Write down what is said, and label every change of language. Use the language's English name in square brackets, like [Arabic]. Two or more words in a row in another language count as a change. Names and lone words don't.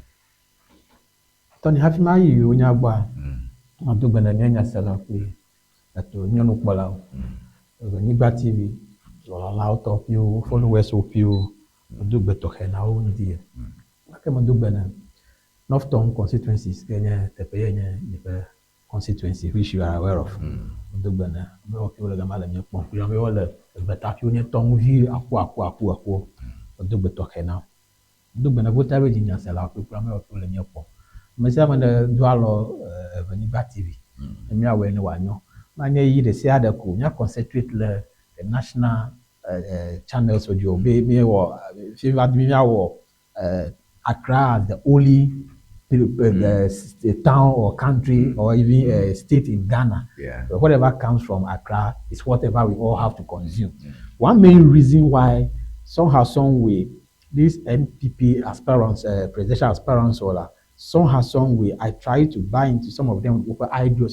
[Ewe] Tony hafi ma yi yewo nya gbɔa, do gbe ne mianya se la kple eto nyɔnukpɔlawo, Ewenyigba TV, lɔlalawo tɔƒewo, followers ƒewo, do gbe tɔxɛ na wo ŋdi. Gake me do gbe ne North Town constituencies ke nye teƒe ye nye yeƒe constituency [English] which you are aware of. [Ewe] Do gbe ne amewo ke le gama le mia kpɔm, kple amewo le egbetaƒewo nye tɔŋuvi aku. Do gbe tɔxɛ na wo. Do gbe ne gota be dzinya se la kple amewo ke le mia kpɔm. Ame sia ame ɖe do alɔ Ewenyigba TV. Mia wɔe ne wòanyɔ. Manye yi ɖe sia ɖe ko mia concentrate le [English] national channels [Ewe] dio be mia wɔ Accra [English] as the only town or country or even state in Ghana. Yeah. But whatever comes from Accra is whatever we all have to consume. One main reason why somehow, some way, these NPP aspirants, presidential aspirants, or somehow, some way, I try to buy into some of them with ideas.